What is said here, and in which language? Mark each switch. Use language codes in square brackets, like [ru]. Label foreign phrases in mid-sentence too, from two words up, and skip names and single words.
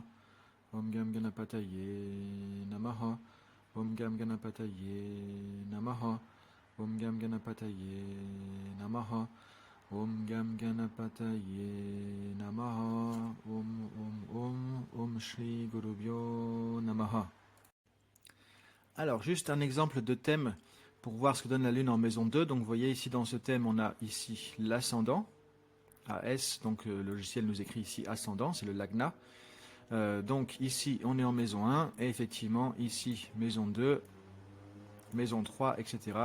[sa] ॐ गं गणपतये नमः. ॐ गं गणपतये नमः. ॐ गं गणपतये नमः. ॐ गं गणपतये नमः. ॐ श्री गुरुभ्यो नमः. [fr] Alors, juste un exemple de thème pour voir ce que donne la Lune en maison 2. Donc, vous voyez ici dans ce thème, on a ici l'ascendant, AS, donc le logiciel nous écrit ici ascendant, c'est le Lagna. Donc ici, on est en maison 1, et effectivement, ici, maison 2, maison 3, etc.